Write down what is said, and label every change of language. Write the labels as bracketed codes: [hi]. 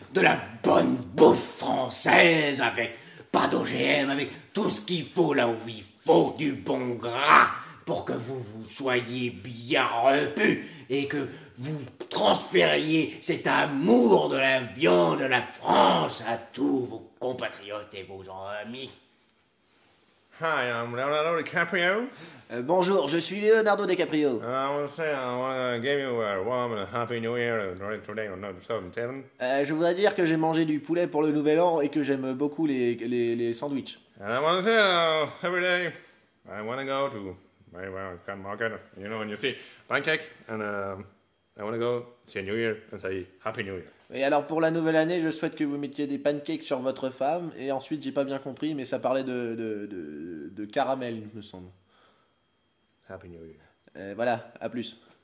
[fr] de la bonne bouffe française avec pas d'OGM, avec tout ce qu'il faut là où il faut, du bon gras, pour que vous soyez bien repus et que vous transfériez cet amour de la viande de la France à tous vos compatriotes et vos amis. [en] Hi, I'm Leonardo DiCaprio. [fr] Bonjour, je suis Leonardo DiCaprio. [en] I want to say I want to give you a warm and happy new year today on November 7th. [fr] Je voudrais dire que j'ai mangé du poulet pour le nouvel an et que j'aime beaucoup les sandwichs. [en] And I want to say every day I want to go to my market, you know, and you see pancake, and I want to go see a New Year and say Happy New Year. [fr] Et alors pour la nouvelle année, je souhaite que vous mettiez des pancakes sur votre femme. Et ensuite, j'ai pas bien compris, mais ça parlait de caramel, il me semble. [en] Happy New Year. [fr] Voilà, à plus.